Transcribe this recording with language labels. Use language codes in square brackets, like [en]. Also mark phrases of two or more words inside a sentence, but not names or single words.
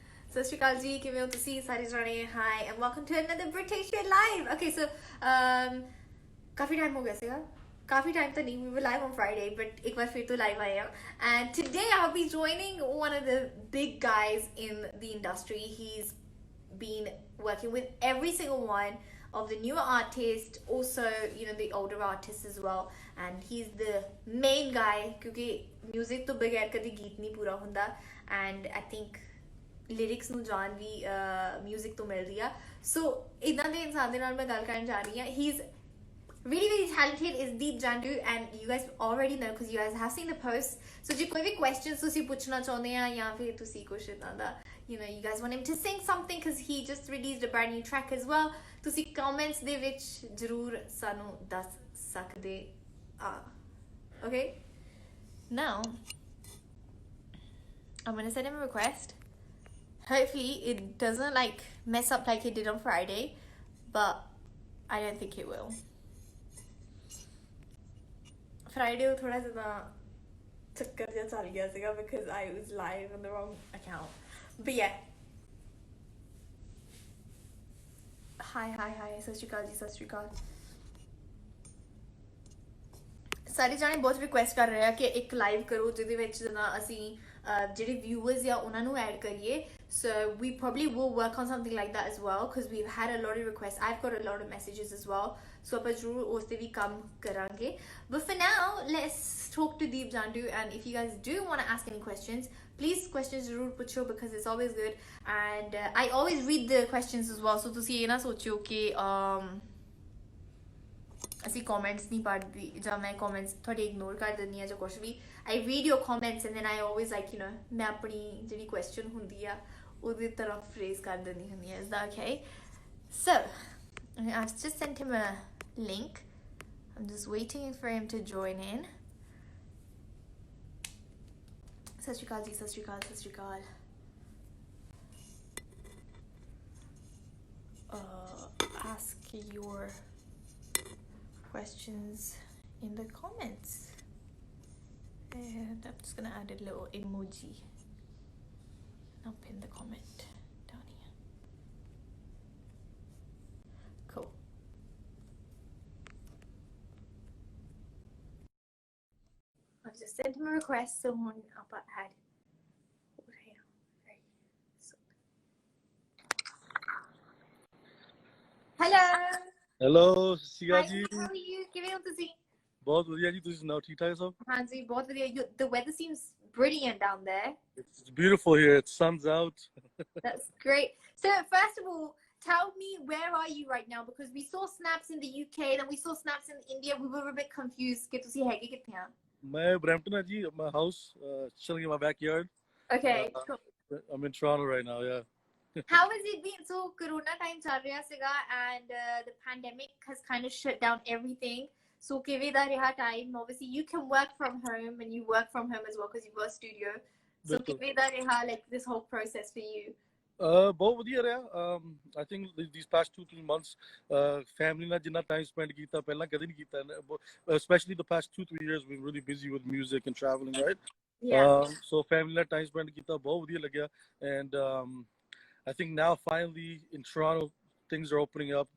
[pa] ਸਤਿ ਸ਼੍ਰੀ ਅਕਾਲ ਜੀ ਕਿਵੇਂ ਹੋ ਤੁਸੀਂ ਸਾਰੇ ਜਾਣੇ [en] hi and welcome to another British live okay so [pa] ਕਾਫੀ ਟਾਈਮ ਹੋ ਗਿਆ ਸੀਗਾ ਕਾਫੀ ਟਾਈਮ ਤਾਂ ਨਹੀਂ [en] we were live on Friday but [pa] ਇੱਕ ਵਾਰ ਫਿਰ ਤੋਂ live ਆਏ ਹਾਂ [en] and today I'll be joining one of the big guys in the industry. He's been working with every single one of the newer artists, also the older artists as well, and he's the main guy [pa] ਕਿਉਂਕਿ music ਤੋ ਬਗੈਰ ਕਭੀ ਗੀਤ ਨਹੀਂ ਪੂਰਾ ਹੁੰਦਾ [en] and I think [pa] ਲਿਰਿਕਸ ਨੂੰ ਜਾਣ ਵੀ ਮਿਊਜ਼ਿਕ ਤੋਂ ਮਿਲ ਰਹੀ ਆ ਸੋ ਇਦਾਂ ਦੇ ਇਨਸਾਨ ਦੇ ਨਾਲ ਮੈਂ ਗੱਲ ਕਰਨ ਜਾ ਰਹੀ [en] ਹਾਂ he is really really talented is Deep Jandu and you guys already know because you guys have seen the post so [pa] ਜੇ ਕੋਈ ਵੀ questions ਤੁਸੀਂ ਪੁੱਛਣਾ ਚਾਹੁੰਦੇ ਆ ਜਾਂ ਫਿਰ ਤੁਸੀਂ ਕੁਝ ਇਦਾਂ ਦਾ [en] you guys want him to sing something because he just released a brand new track as well [pa] ਤੁਸੀਂ comments ਦੇ ਵਿੱਚ ਜ਼ਰੂਰ ਸਾਨੂੰ ਦੱਸ ਸਕਦੇ ਆ [en] okay now I'm gonna send him a request. Hopefully it doesn't like mess up like it did on Friday, but I don't think it will. Friday was [pa] ਥੋੜ੍ਹਾ ਜ਼ਿਆਦਾ ਚੱਕਰ ਜਾ ਚੱਲ ਗਿਆ ਸੀਗਾ [en] because I was live on the wrong account. But yeah. Hi. [pa] ਸਤਿ ਸ੍ਰੀ ਅਕਾਲ ਜੀ, ਸਤਿ ਸ੍ਰੀ ਅਕਾਲ. ਸਾਰੇ ਜਾਣੇ ਬਹੁਤ ਰਿਕੁਐਸਟ ਕਰ ਰਹੇ ਆ ਕਿ ਇੱਕ ਲਾਈਵ ਕਰੋ ਜਿਹਦੇ ਵਿੱਚ ਨਾ ਅਸੀਂ ਜਿਹੜੇ ਵਿਊਅਰਸ ਆ ਉਹਨਾਂ ਨੂੰ ਐਡ ਕਰੀਏ [en] so we probably will work on something like that as well [pa] because we've had a lot of requests. [en] I've got a lot of messages as well so [pa] ਆਪਾਂ ਜ਼ਰੂਰ ਉਸ ਤੇ ਵੀ ਕੰਮ ਕਰਾਂਗੇ [en] but for now let's talk to Deep Jandu and if you guys do want to ask any questions please questions [pa] ਜ਼ਰੂਰ ਪੁੱਛੋ [en] because it's always good and I always read the questions as well so [pa] ਤੁਸੀਂ ਇਹ ਨਾ ਸੋਚਿਓ ਕਿ ਅਸੀਂ comments ਨਹੀਂ ਪੜ੍ਹਦੀ ਜਾਂ ਮੈਂ comments ਤੁਹਾਡੇ ignore ਕਰ ਦਿੰਦੀ ਆ ਜਾਂ ਕੁਝ ਵੀ [en] I read your comments and then I always like [pa] ਮੈਂ ਆਪਣੀ ਜਿਹੜੀ question ਹੁੰਦੀ ਆ ਉਹਦੀ ਤਰਫ phrase ਕਰ ਦਿੰਦੀ ਹੁੰਦੀ ਆ [en] is that okay so I've just sent him a link I'm just waiting for him to join in [pa] ਸਤਿ ਸ਼੍ਰੀ ਅਕਾਲ ਜੀ ਸਤਿ ਸ਼੍ਰੀ ਅਕਾਲ ਸਤਿ ਸ਼੍ਰੀ ਅਕਾਲ [en] ask your questions in the comments and I'm just gonna add a little emoji and I'll pin the comment down here cool I've just sent him a request so I'll add hello Hello, Siga ji. How are you? [pa] ਕਿਵੇਂ ਹੋ ਤੁਸੀਂ? ਬਹੁਤ ਵਧੀਆ ਜੀ ਤੁਸੀਂ ਸੁਣਾਓ ਠੀਕ ਠਾਕ ਸਭ? ਹਾਂਜੀ ਬਹੁਤ ਵਧੀਆ. [en] The weather seems brilliant down there. It's beautiful here. It sun's out. That's great. So first of all, tell me where are you right now because we saw snaps in the UK then we saw snaps in India. We were a bit confused [pa] ਕਿ ਤੁਸੀਂ ਹੈਗੇ ਕਿੱਥੇ ਆ? ਮੈਂ ਬਰੈਂਪਟਨ ਆ ਜੀ. [en] My house, chilling in my backyard. Okay. Cool. I'm in Toronto right now. Yeah. How has it been? So Corona time [pa] ਚੱਲ ਰਿਹਾ ਸੀਗਾ [en] and the pandemic has kind of shut down everything. [pa] So ਕਿਵੇਂ ਦਾ ਰਿਹਾ time? [en] Obviously you can work from home and you work from home as well because you've got a studio. So [pa] ਕਿਵੇਂ ਦਾ ਰਿਹਾ [en] like this whole process for you? [pa] ਬਹੁਤ ਵਧੀਆ ਰਿਹਾ. [en] I think these past 2-3 months family [pa] ਨਾਲ ਜਿੰਨਾ [en] time spend [pa] ਕੀਤਾ ਪਹਿਲਾਂ ਕਦੇ ਨਹੀਂ ਕੀਤਾ [en] especially the past 2-3 years we've been really busy with music and traveling right yeah so family ਨਾਲ time spend [pa] ਕੀਤਾ ਬਹੁਤ ਵਧੀਆ ਲੱਗਿਆ [en] and I think now finally in Toronto things are opening up.